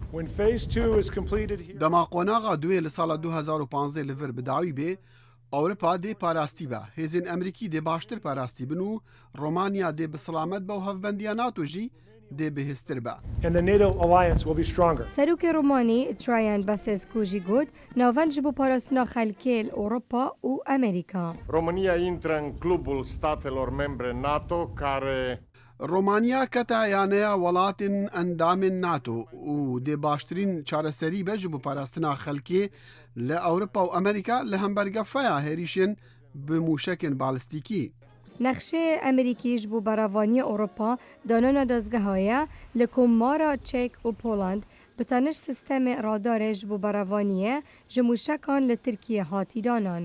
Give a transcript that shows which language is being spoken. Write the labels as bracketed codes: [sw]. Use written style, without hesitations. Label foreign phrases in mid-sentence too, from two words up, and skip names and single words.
[ku] Dema qonaxa duê li sala 2015 li vir bi dawî bê Ewropa dê parastî be. Hêzên Amerîkî dê baştir parastî bin û Romanya dê bi silamet be û hevbendiya NATO jî dê bihêstir be. Serokê Romanî Traian Basescu jî got navend ji bo parastina xelkê li Ewropa û Amerîka. [ro] România intră în clubul statelor membre NATO care [ku] Romanya keta yaneya welatên endamên NATO û dê baştirîn çareserî be ji bo parastina xelkê li Ewropa û Amerîka li hembergefeya herîşên bi mûşekên balîstîkî. Nexşeyê Amerîkî ji bo berevaniyê Ewropa danana dezgehaye li komara Çek û Poland bi tenêj sistemê radarê ji bo berevaniyê ji mûşekan li Tirkiye hatî danan.